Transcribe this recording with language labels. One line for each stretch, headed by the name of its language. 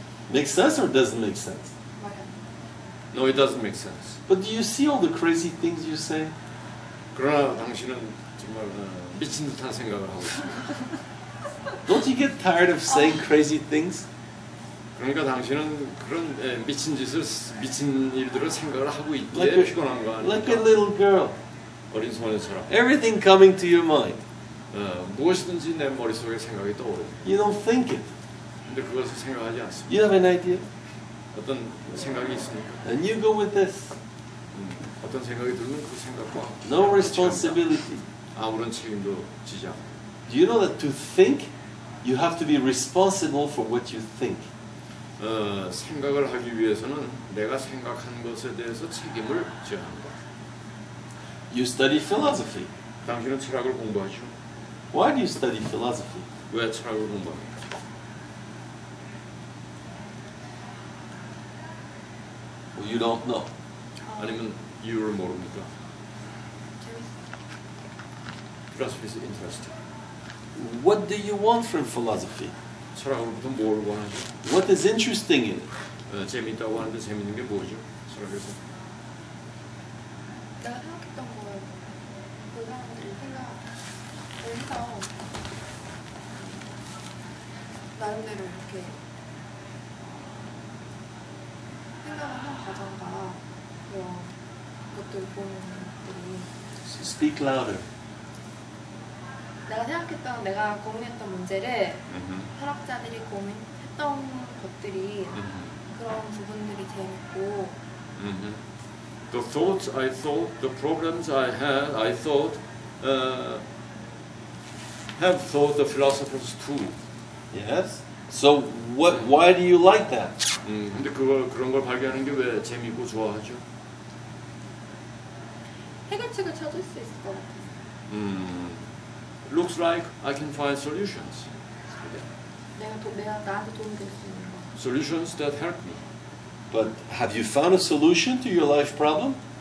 English: Makes sense or doesn't make sense?
Korean: 맞아요.
English: No, it doesn't make sense. But do you see all the crazy things you say?
Korean: 그러나 당신은 정말 미친 듯한 생각을 하고 있습니다.
English: Don't you get tired of saying crazy things?
Korean: 그러니까 당신은 그런 미친 일들을 생각을 하고 있기에
English: Like
Korean: 피곤한 거
English: like a
Korean: 아닙니까?
English: little girl.
Korean: 어린 소녀처럼
English: Everything coming to your mind.
Korean: 무엇이든지 내 머릿속에 생각이 떠오르고
English: You don't think it.
Korean: 근데 그것을 생각하지 않습니다.
English: You have an idea,
Korean: 어떤 생각이 있습니까?
English: and you go with this.
Korean: 어떤 생각이 들면 그 생각과
English: No responsibility.
Korean: 아무런 책임도 지지 않고.
English: Do you know that to think, you have to be responsible for what you think?
Korean: 생각을 하기 위해서는 내가 생각한 것에 대해서 책임을 져야 합니다.
English: You study philosophy.
Korean: 당신은 철학을 공부하죠.
English: Why do you study philosophy?
Korean: 왜 철학을 공부합니까?
English: Well, you don't know.
Korean: 아니면 이유를 모릅니까? 재밌어요.
English: Philosophy is interesting. What do you want from philosophy?
Korean: 철학으로부터 뭘 원하죠?
English: What is interesting in it?
Korean: 재미있다고 하는데 재미있는 게 뭐죠? 철학에서 내가 생각했던 걸 그 사람들이 생각을 해서 나름대로 이렇게 생각을 한 과정과 그런 것들 보는 것들이
English: Speak louder.
Korean: 내가 생각했던 내가 고민했던 문제를 철학자들이 고민했던 것들이 그런 부분들이 재밌고
English: The thoughts I thought, the problems I had, I thought, have thought the philosophers too. Yes. So why do you like that?
Korean: 근데 그런 걸 발견하는 게 왜 재미있고 좋아하죠? 해결책을 찾을 수 있을 것 같아요.
English: Looks like I can find solutions.
Korean: 내가 나한테 도움이 될 수 있는 거.
English: Solutions that help me. But have you found a solution to your life problem?